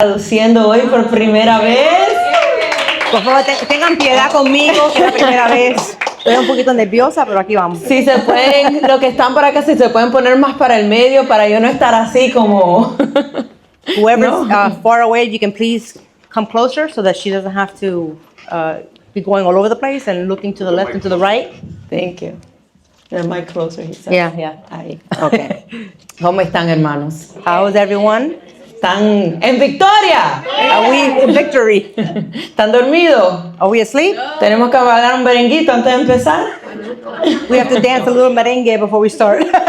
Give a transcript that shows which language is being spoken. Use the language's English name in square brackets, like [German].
[Spanish] traduciendo hoy por primera vez. Por favor, tengan piedad conmigo, que es la primera vez. Estoy un poquito nerviosa, pero aquí vamos. Si se pueden, los que están por acá, si se pueden poner más para el medio, para yo no estar así como... [English] Whoever's far away, you can please come closer so that she doesn't have to be going all over the place and looking to the left and to the right. Thank you. The mic closer, he said. Yeah. [Spanish] Ahí. Okay. ¿Cómo están, hermanos? [English] How is everyone? [Spanish] ¿Están en victoria? [English] Are we in victory? [Spanish] ¿Están dormidos? [English] Are we asleep? [Spanish] ¿Tenemos que bailar un berenguito antes de empezar? [English] We have to dance a little merengue before we start.